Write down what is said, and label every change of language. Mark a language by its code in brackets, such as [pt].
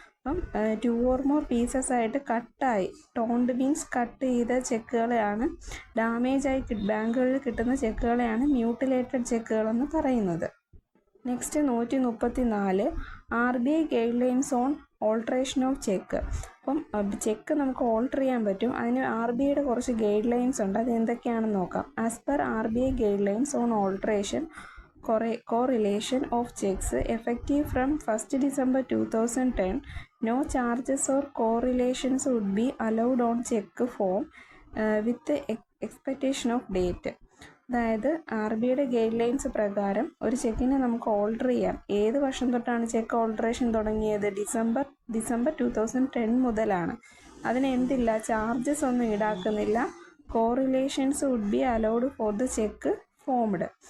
[ml] അപ്പം 2 or more pieces ആയിട്ട് കട്ടായി, ടോൺഡ് മീൻസ് കട്ട് ചെയ്ത ചെക്കുകളെയാണ് ഡാമേജായി ബാങ്കുകളിൽ കിട്ടുന്ന ചെക്കുകളെയാണ് മ്യൂട്ടിലേറ്റഡ് ചെക്കുകളെന്ന് പറയുന്നത്. [en] Next 134. RBI guidelines on alteration of cheque. [ml] അപ്പം ചെക്ക് നമുക്ക് ഓൾട്ടർ ചെയ്യാൻ പറ്റും. അതിന് RBIയുടെ കുറച്ച് ഗൈഡ് ലൈൻസ് ഉണ്ട്. അത് എന്തൊക്കെയാണെന്ന് നോക്കാം. [en] As per RBI guidelines on alteration correlation of checks effective from 1st December 2010, no charges or correlations would be allowed on check form with the expectation of date. [ml] അതായത് RBIയുടെ guide lines പ്രകാരം ഒരു ചെക്കിനെ നമുക്ക് alter ചെയ്യാം. ഏത് വർഷം തൊട്ടാണ് check alteration തുടങ്ങിയത്? December 2010 മുതലാണ്. അതിന് എന്തില്ല? ചാർജസ് ഒന്നും ഈടാക്കുന്നില്ല. [en] Correlations would be allowed for the cheque formed.